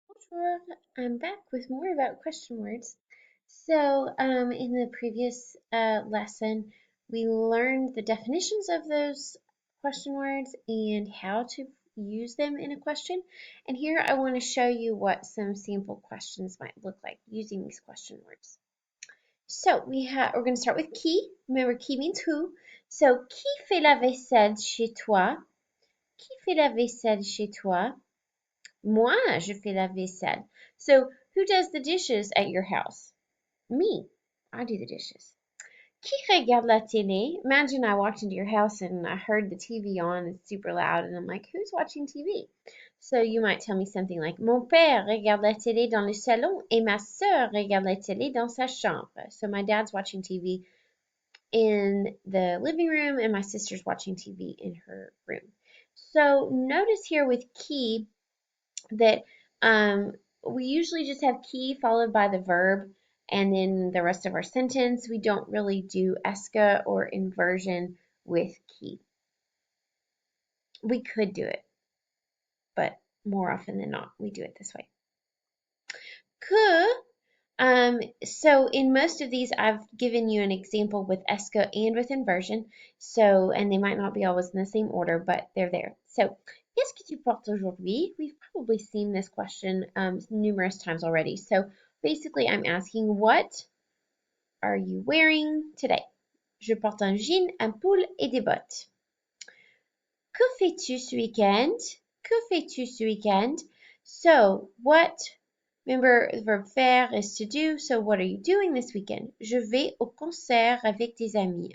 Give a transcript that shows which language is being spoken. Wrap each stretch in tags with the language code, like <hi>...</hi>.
<en>Bonjour, I'm back with more about question words. So, in the previous lesson, we learned the definitions of those question words and how to use them in a question. And here I want to show you what some sample questions might look like using these question words. So we're going to start with qui. Remember, qui means who.</en> <fr>So, qui fait la vaisselle chez toi? Qui fait la vaisselle chez toi? Moi, je fais la vaisselle.</fr> <en>So, who does the dishes at your house? Me. I do the dishes.</en> <fr>Qui regarde la télé?</fr> <en>Imagine I walked into your house and I heard the TV on, it's super loud, and I'm like, who's watching TV? So you might tell me something like,</en> <fr>Mon père regarde la télé dans le salon et ma sœur regarde la télé dans sa chambre.</fr> <en>So my dad's watching TV in the living room and my sister's watching TV in her room. So notice here with qui that we usually just have qui followed by the verb and then the rest of our sentence. We don't really do esca or inversion with qui. We could do it, but more often than not, we do it this way. Que, so in most of these, I've given you an example with esca and with inversion. So, and they might not be always in the same order, but they're there.</en> <fr>So, qu'est-ce que tu portes aujourd'hui?</fr> <en>We've probably seen this question numerous times already. So, basically, I'm asking, what are you wearing today?</en> <fr>Je porte un jean, un pull et des bottes. Que fais-tu ce week-end? Que fais-tu ce week-end?</fr> <en>So, what, remember the verb faire is to do, so what are you doing this weekend?</en> <fr>Je vais au concert avec des amis.</fr>